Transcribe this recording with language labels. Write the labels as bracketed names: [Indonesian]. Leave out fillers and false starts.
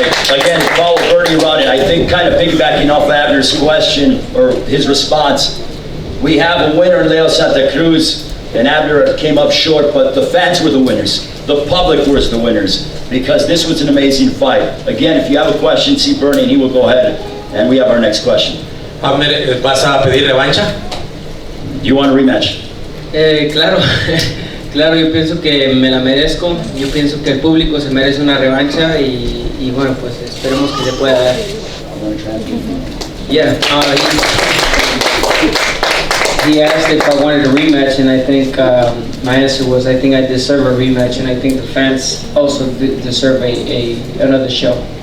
[English] Again, follow Bernie around it. I think kind of piggybacking off Abner's question or his response, we have a winner, Leo Santa Cruz, and Abner came up short, but the fans were the winners. The public was the winners because this was an amazing fight. Again, if you have a question, see Bernie and he will go ahead. And we have our next question. [Spanish] Abner, ¿vas a pedir revancha? [English] You want a rematch? [Spanish] Claro. Claro, yo pienso que me la merezco, yo pienso que el público se merece una revancha y bueno, pues esperemos que se pueda dar. [English] Yeah, he asked if I wanted a rematch, and I think my answer was I think I deserve a rematch, and I think the fans also deserve another show.